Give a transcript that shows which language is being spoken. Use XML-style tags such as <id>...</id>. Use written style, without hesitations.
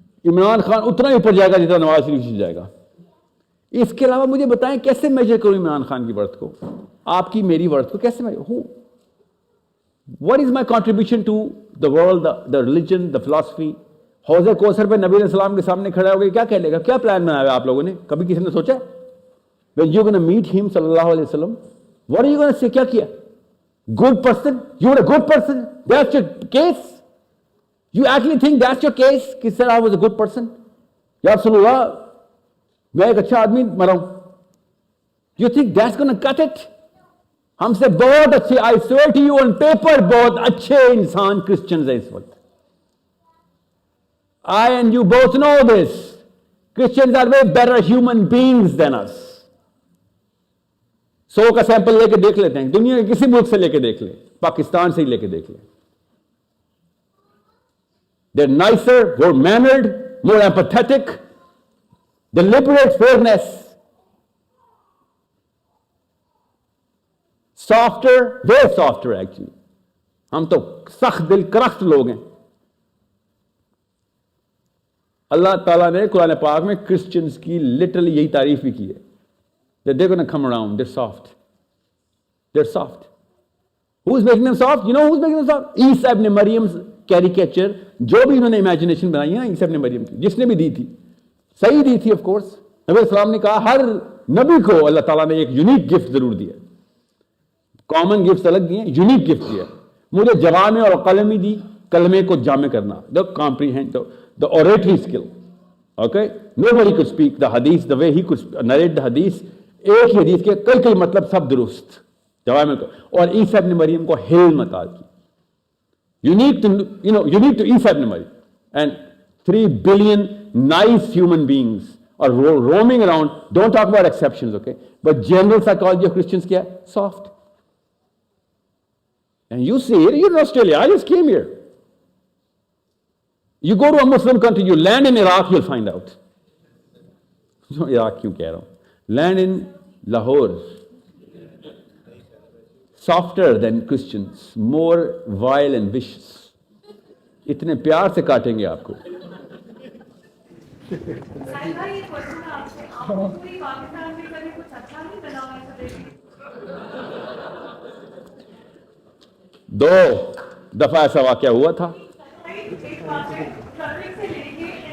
<hi>इमरान खान उतना ही ऊपर जाएगा जितना नवाज शरीफ से जाएगा. इसके अलावा मुझे बताएं कैसे मेजर करूं इमरान खान की वर्थ को, आपकी मेरी वर्थ को कैसे मेजर हूं.</hi> <en>What is my contribution to the world, the religion, the philosophy?</en> <hi>हौज़े Kausar पे नबी अलैहिस्सलाम के सामने खड़ा हो गया क्या कह लेगा? क्या प्लान बनाया आप लोगों ने? कभी किसी ने सोचा?</hi> <en>When you're going to meet him सल्लल्लाहु अलैहि वसल्लम, what are you going to say?</en> <hi>क्या किया?</hi> <en>Good person? You were a good person? That's your case? You actually think that's your case?</en> <hi>कि sir</hi> <en>I was a good person?</en> <hi>या रसूलुल्लाह मैं एक अच्छा आदमी मरा हूं.</hi> <en>You think that's going to cut it?</en> <hi>हमसे बहुत अच्छे,</hi> <en>I swear to you on paper,</en> <hi>बहुत अच्छे इंसान क्रिश्चियंस हैं इस वक्त.</hi> <en>I and you both know this. Christians are way better human beings than us.</en> <hi>100 का सैंपल लेके देख लेते हैं, दुनिया के किसी मुल्क से लेके देख ले, पाकिस्तान से ही लेके देख ले.</hi> <en>They're nicer, more mannered, more empathetic, they liberate fairness, softer, way softer actually.</en> <hi>हम तो सख्त दिल करख्त लोग हैं. अल्लाह ताला ने कुरान पाक में क्रिश्चियंस की लिटरली यही तारीफ भी की है.</hi> <en>That they're going to come around, they're soft. They're soft. Who's making them soft? You know who's making them soft? Isa ibn Maryam's caricature,</en> <hi>जो भी इन्होंने imagination बनाई है ना ईसा ibn मरियम की, जिसने भी दी थी, सही दी थी</hi> <en>of course.</en> <hi>नबी सलाम ने कहा हर नबी को अल्लाह ताला ने एक यूनिक गिफ्ट जरूर दिया. कॉमन गिफ्ट अलग दिए, यूनिक गिफ्ट दिया. मुझे जवामे और कलमी दी, कलमे को जामे करना,</hi> <en>the comprehend, the oratory skill. Okay? Nobody could speak the hadith the way he could narrate the hadith.</en> <hi>एक ही हदीस के कई कई मतलब सब दुरुस्त जवाब में. और ईसा इब्न मरियम को हिल्म अता की.</hi> <en>Unique to Isa ibn Maryam. And 3 billion nice human beings are roaming around. Don't talk about exceptions, okay? But general psychology of Christians</en> <hi>क्या है?</hi> <en>Soft. And you see it, you're in Australia, I just came here. You go to a Muslim country, you land in Iraq, you'll find out.</en> <hi>Iraq क्यों कह रहा हूँ?</hi> <en>Land in Lahore. Softer than Christians, more vile and vicious.</en> <hi>इतने प्यार से काटेंगे आपको. साहिल भाई, ये क्वेश्चन है आपसे, आपको पूरी पाकिस्तान में कभी कुछ अच्छा नहीं बना हुआ ऐसा देखिए? 2 दफा ऐसा वाकया हुआ था एक बात है, ट्रैफिक से लेके</hi>